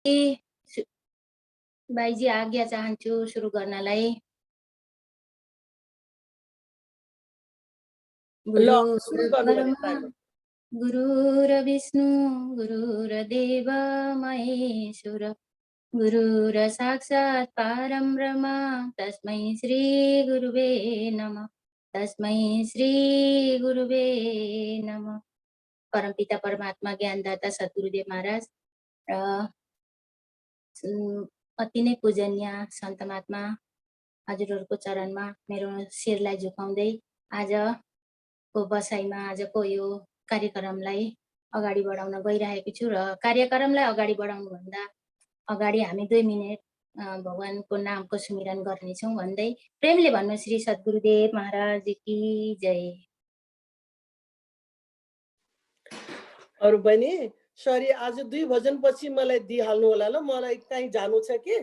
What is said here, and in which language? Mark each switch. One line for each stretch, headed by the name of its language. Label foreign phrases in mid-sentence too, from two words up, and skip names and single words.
Nepali: सु- बाईजी आज्ञा चाहन्छु सुरु गर्नलाई। ल गुरु सुरु गर्नु भने ताको।
Sanskrit: गुरुर्विष्णु गुरुर्देव महेश्वर गुरुर साक्षात् परं ब्रह्म तस्मै श्री गुरुवे नमः। तस्मै श्री गुरुवे नमः।
Nepali: परमपिता परमात्मा ज्ञानदाता सद्गुरुदेव महाराज र अति नै पूजनीय सन्त महात्मा हजुरहरूको चरणमा मेरो शिरलाई झुकाउँदै आजको बसाइमा आजको यो कार्यक्रमलाई अगाडि बढाउन गइरहेको छु। र कार्यक्रमलाई अगाडि बढाउनुभन्दा अगाडि हामी 2 मिनेट भगवानको नामको सुमिरन गर्नेछौँ भन्दै प्रेमले भन्नु श्री सद्गुरुदेव महाराज की जय। अरु बहिनी सरी आज 2 भजन पछि मलाई दिइहाल्नु होला ल, मलाई कहीँ जानु छ कि।